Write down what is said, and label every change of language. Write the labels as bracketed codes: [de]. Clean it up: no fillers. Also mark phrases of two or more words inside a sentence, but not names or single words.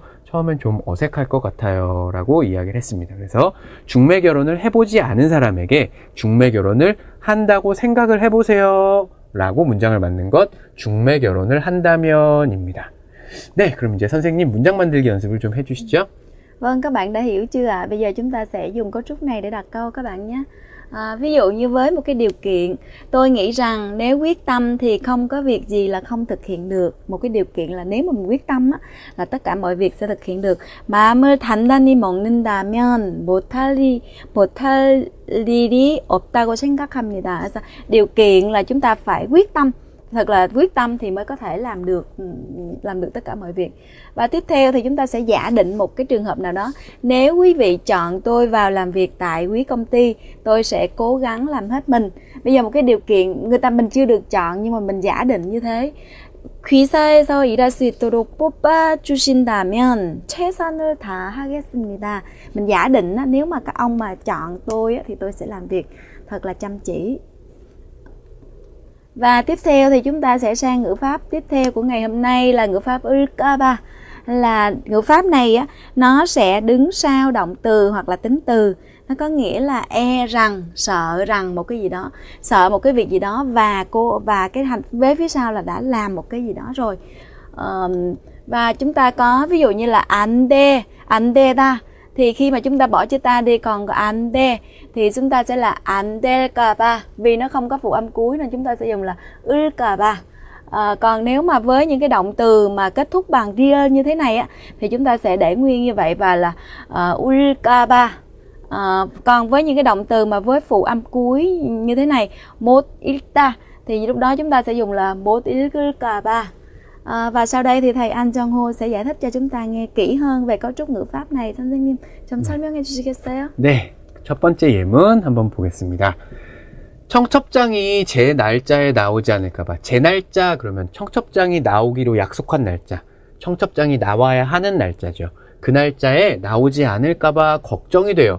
[ko] 처음엔 좀 어색할 것 같아요. 라고 이야기를 했습니다. 그래서 중매 결혼을 해보지 않은 사람에게 중매 결혼을 한다고 생각을 해보세요. 라고 문장을 만든 것, 중매 결혼을 한다면입니다. 네, 그럼 이제 선생님 문장 만들기 연습을 좀 해주시죠. [vi] Vâng, các bạn đã hiểu chưa ạ? Bây giờ chúng ta sẽ dùng cấu trúc này để đặt câu các bạn nhé. Ví dụ như với một cái điều kiện, tôi nghĩ rằng nếu quyết tâm thì không có việc gì là không thực hiện được. Một cái điều kiện là nếu mà mình quyết tâm á, là tất cả mọi việc sẽ thực hiện được. [ko] 마음을 단단히 먹는다면 못할 일이 없다고 생각합니다. [vi] 그래서 điều kiện là chúng ta phải quyết tâm. Thật là quyết tâm thì mới có thể làm được tất cả mọi việc. Và tiếp theo thì chúng ta sẽ giả định một cái trường hợp nào đó. Nếu quý vị chọn tôi vào làm việc tại quý công ty, tôi sẽ cố gắng làm hết mình. Bây giờ một cái điều kiện mình chưa được chọn nhưng mà mình giả định như thế. [ko] 귀사에서 일할 수 있도록 뽑아주신다면 최선을 다하겠습니다. [vi] Mình giả định nếu mà các ông mà chọn tôi thì tôi sẽ làm việc thật là chăm chỉ. Và tiếp theo thì chúng ta sẽ sang ngữ pháp tiếp theo của ngày hôm nay là ngữ pháp 을까봐. Là ngữ pháp này á, nó sẽ đứng sau động từ hoặc là tính từ. Nó có nghĩa là rằng, sợ rằng một cái gì đó, sợ một cái việc gì đó và cái hành vế phía sau là đã làm một cái gì đó rồi. Và chúng ta có ví dụ như là [ko] 안 되다. [vi] Thì khi mà chúng ta bỏ chữ ta đi còn có [ko] 안 돼 [vi] thì chúng ta sẽ là [ko] 안 될까봐. [vi] Vì nó không có phụ âm cuối nên chúng ta sẽ dùng là 을까봐. Còn nếu mà với những cái động từ mà kết thúc bằng ria như thế này á thì chúng ta sẽ để nguyên như vậy và là 울까봐. Còn với những cái động từ mà với phụ âm cuối như thế này [ko] 못 읽다 [vi] thì lúc đó chúng ta sẽ dùng là [ko] 못 읽을까봐. [vi] Và sau đây thì thầy An Jong Ho sẽ giải thích cho chúng ta nghe kỹ hơn về cấu trúc ngữ pháp này. [ko] 선생님 좀 설명해 주시겠어요? 네, 첫 번째 예문 한번 보겠습니다. 청첩장이 제 날짜에 나오지 않을까봐. 제 날짜 그러면 청첩장이 나오기로 약속한 날짜. 청첩장이 나와야 하는 날짜죠. 그 날짜에 나오지 않을까봐 걱정이 돼요.